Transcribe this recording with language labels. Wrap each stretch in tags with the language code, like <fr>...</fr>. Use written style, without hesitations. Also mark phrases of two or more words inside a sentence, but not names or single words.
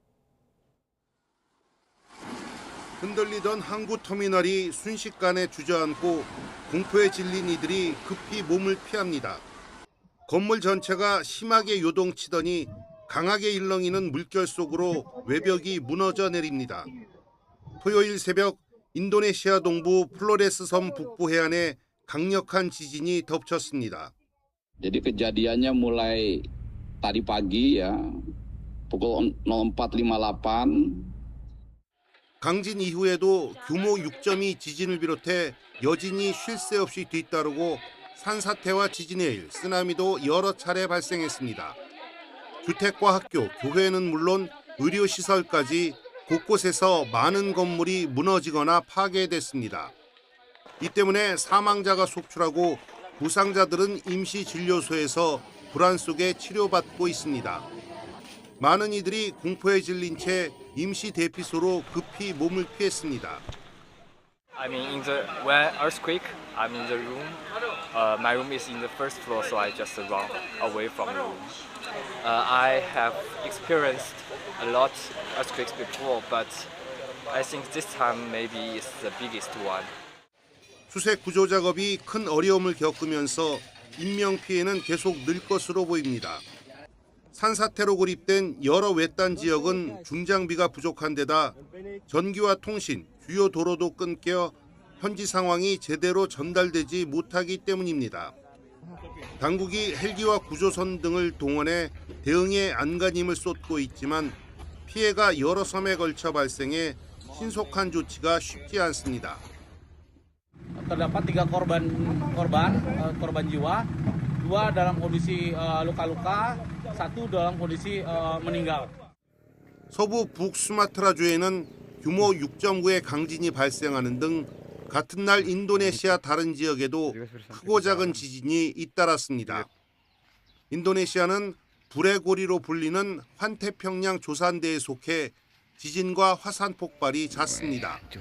<ko>흔들리던 항구 터미널이 순식간에 주저앉고 공포에 질린 이들이 급히 몸을 피합니다. 건물 전체가 심하게 요동치더니 강하게 일렁이는 물결 속으로 외벽이 무너져 내립니다. 토요일 새벽 인도네시아 동부 플로레스 섬 북부 해안에 강력한 지진이 덮쳤습니다.</ko> <id>Jadi kejadiannya mulai tadi pagi ya pukul 04.58.</id> <ko>강진 이후에도 규모 6.2 지진을 비롯해 여진이 쉴 새 없이 뒤따르고 산사태와 지진의 일, 쓰나미도 여러 차례 발생했습니다. 주택과 학교, 교회는 물론 의료시설까지 곳곳에서 많은 건물이 무너지거나 파괴됐습니다. 이 때문에 사망자가 속출하고 부상자들은 임시진료소에서 불안 속에 치료받고 있습니다. 많은 이들이 공포에 질린 채 임시 대피소로 급히 몸을 피했습니다.</ko> <en>I mean, in the when earthquake, I'm in the room. My room is in the first floor, so I just run away from the room. I have experienced a lot earthquakes before, but I think this time maybe it's the biggest one.</en> <ko>수색 구조 작업이 큰 어려움을 겪으면서 인명 피해는 계속 늘 것으로 보입니다. 산사태로 고립된 여러 외딴 지역은 중장비가 부족한 데다 전기와 통신, 주요 도로도 끊겨 현지 상황이 제대로 전달되지 못하기 때문입니다. 당국이 헬기와 구조선 등을 동원해 대응에 안간힘을 쏟고 있지만 피해가 여러 섬에 걸쳐 발생해 신속한 조치가 쉽지 않습니다.</ko> <id>Terdapat 3 korban jiwa, 2 dalam kondisi luka-luka, 1 dalam kondisi meninggal.</id> <ko>서부 북수마트라주에는 규모 6.9의 강진이 발생하는 등 같은 날 인도네시아 다른 지역에도 크고 작은 지진이 잇따랐습니다. 인도네시아는 불의 고리로 불리는 환태평양 조산대에 속해 지진과 화산 폭발이 잦습니다.</ko>